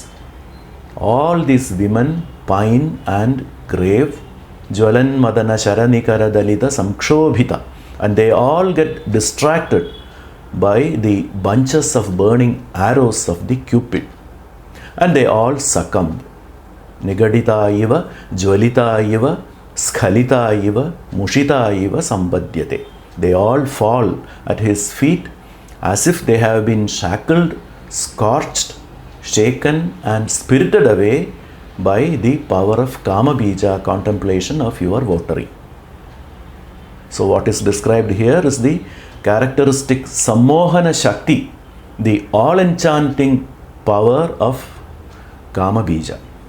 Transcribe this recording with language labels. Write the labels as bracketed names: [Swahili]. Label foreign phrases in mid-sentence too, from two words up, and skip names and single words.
[English] All these women pine and crave [Sanskrit] ज्वलन मदन शरनिकर दलित संक्षोभिता, [English] and they all get distracted by the bunches of burning arrows of the Cupid, and they all succumb. [Sanskrit] निगडिता इव, ज्वलिता इव, स्खलिता इव, मुषिता इव सम्भाद्यते. [English] They all fall at his feet as if they have been shackled, scorched, shaken and spirited away by the power of [Sanskrit] काम बीज [English] contemplation of your votary. So what is described here is the characteristic [Sanskrit] सम्मोहन शक्ति, [English] the all-enchanting power of [Sanskrit] काम बीज.